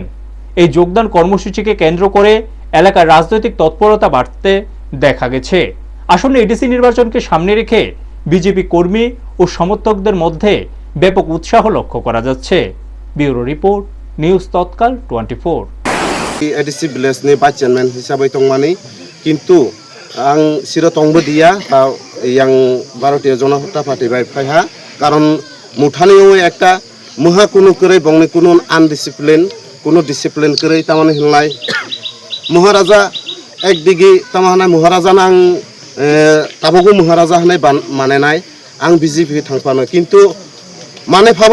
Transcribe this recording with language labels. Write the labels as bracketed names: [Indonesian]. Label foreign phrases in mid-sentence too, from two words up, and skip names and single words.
[Bangla] এই যোগদান কর্মসূচিকে কেন্দ্র করে এলাকার রাজনৈতিক তৎপরতা বাড়তে দেখা গেছে। আসন্ন এডিসি নির্বাচনকে সামনে রেখে বিজেপি কর্মী ও সমর্থকদের মধ্যে ব্যাপক উৎসাহ লক্ষ্য করা যাচ্ছে। ব্যুরো রিপোর্ট, নিউজ তৎকাল 24। [Kok Borok] एडिसि भिलेजनि भाइस चेयारमेन हिसाबै दंमानि किन्तु आं सिरो तंबो दिया आं भारतीय जनता पार्टी बाय फायहा कारण मुठानियाव एकटा मुहा कुनु करे बंगनि कुनु आनडिसिप्लिन कुनु डिसिप्लिन करे तामाने हिनलाय महाराजा एक दिगि तामाने महाराजाना आं ताबगु महाराजा हनाय मानेनाय आं बिजेपि थांफानो किन्तु माने फाबो